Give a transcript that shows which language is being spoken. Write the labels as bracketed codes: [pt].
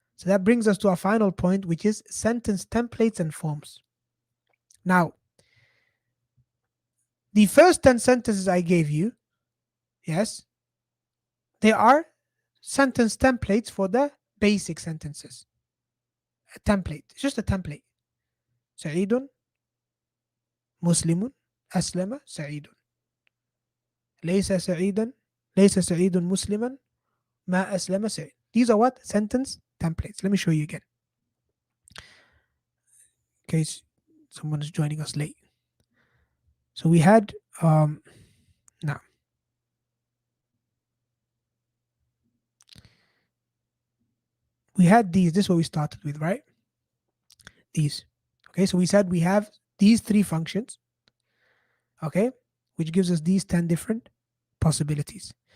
[en] So that brings us to our final point, which is sentence templates and forms. Now, the first 10 sentences I gave you, yes, they are sentence templates for the basic sentences. A template. It's just a template. [ar] سعيد مسلم أسلم سعيد ليس سعيدا ليس سعيد مسلما ما أسلم سعيد. [en] These are what? Sentence templates. Let me show you again. In case someone is joining us late. So we had now we had these. This is what we started with, right? These. Okay, so we said we have these three functions, okay, which gives us these 10 different possibilities.